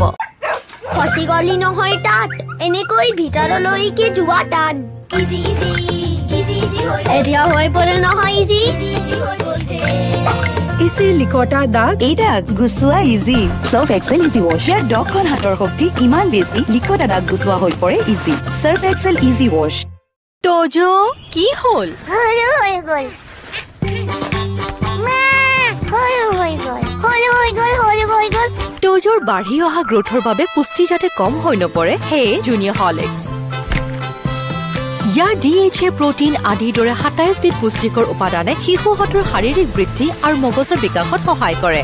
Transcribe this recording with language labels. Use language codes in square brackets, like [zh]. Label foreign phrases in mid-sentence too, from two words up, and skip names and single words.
[as] খসি গলি নহয় তাত, এনেকৈ ভিতৰলৈকে যোৱা টান। ইজি ইজি ইজি ইজি এতিয়া হৈ পৰে নহয় ইজি ইজি হৈ গৈছে। ইজি লিকটা দাগ, এই দাগ গুচোৱা ইজি। সার্ফ এক্সেল ইজি ওয়াশ। ইয়াৰ 10খন হাতৰ শক্তি ইমান বেছি, লিকটা দাগ গুচোৱা হৈ পৰে ইজি। সার্ফ এক্সেল ইজি ওয়াশ। তোজো কি হ'ল? হলো হৈ গল মা, হলো হৈ গল, হলো হৈ গল, হলো হৈ গল। তোজোৰ বাঢ়ি অহা গ্ৰোথৰ বাবে পুষ্টি যাতে কম হৈ নপৰে, সেয়ে জুনিয়ৰ হৰলিক্স। ইয়াৰ DHA প্ৰটিন আদিৰ দৰে 27 বিধ পুষ্টিকৰ উপাদানে শিশুহঁতৰ শাৰীৰিক বৃদ্ধি আৰু মগজৰ বিকাশত সহায় কৰে।